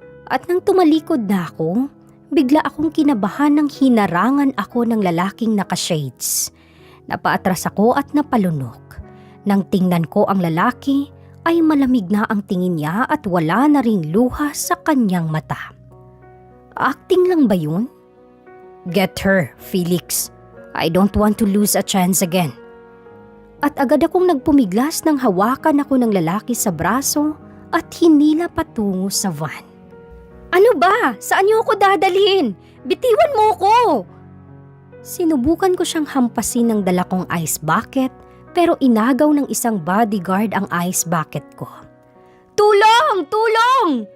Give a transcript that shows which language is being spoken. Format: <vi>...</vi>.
<tl>At nang tumalikod na ako, bigla akong kinabahan ng hinarangan ako ng lalaking naka-shades. Napaatras ako at napalunok. Nang tingnan ko ang lalaki, ay malamig na ang tingin niya at wala na ring luha sa kanyang mata. Acting lang ba yun?</tl> <en>Get her,</en> <tl>Felix.</tl> <en>I don't want to lose a chance again.</en> <tl>At agad akong nagpumiglas nang hawakan ako ng lalaki sa braso at hinila patungo sa van. Ano ba? Saan niyo ako dadalhin? Bitiwan mo ko! Sinubukan ko siyang hampasin ng dala kong ice bucket pero inagaw ng isang bodyguard ang ice bucket ko. Tulong! Tulong!</tl>